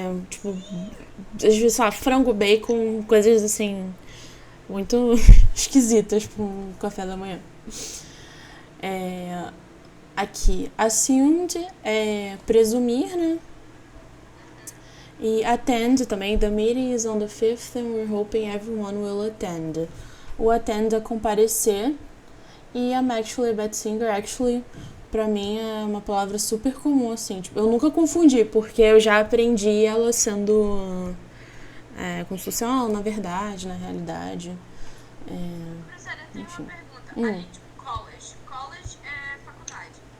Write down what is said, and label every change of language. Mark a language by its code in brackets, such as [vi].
[pt] Tipo, às vezes, sei lá, frango, bacon, coisas assim, muito esquisitas pro café da manhã. É, Aqui, assumed é presumir, né? Uhum. E attend também. [en] The meeting is on the 5th and we're hoping everyone will attend. [pt] O attend é comparecer. E [en] I'm actually a bad singer. [pt] Actually, pra mim é uma palavra super comum, assim. Tipo, eu nunca confundi, porque eu já aprendi ela sendo como se fosse, na verdade, na realidade. Professora, eu tenho uma Enfim. pergunta. Ali, tipo, college. College é faculdade.